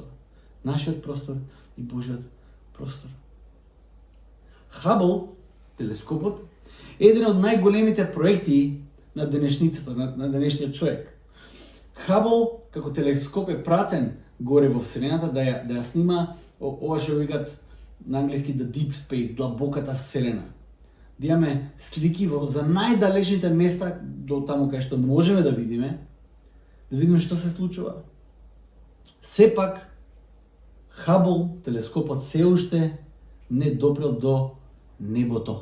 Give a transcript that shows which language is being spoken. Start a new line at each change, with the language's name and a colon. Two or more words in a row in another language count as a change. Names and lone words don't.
Macedonian: Нашиот простор и Божјиот простор. Хабл телескопот, е еден од најголемите проекти на денешницата, на денешниот човек. Хабл, како телескоп, е пратен горе во Вселената да ја снима ова што викат на англиски
English: the deep space,
Macedonian: длабоката Вселена. Да имаме слики за најдалечните места до таму кај што можеме да видиме што се случува. Сепак, Хабл, телескопот, се уште не допрел до небото.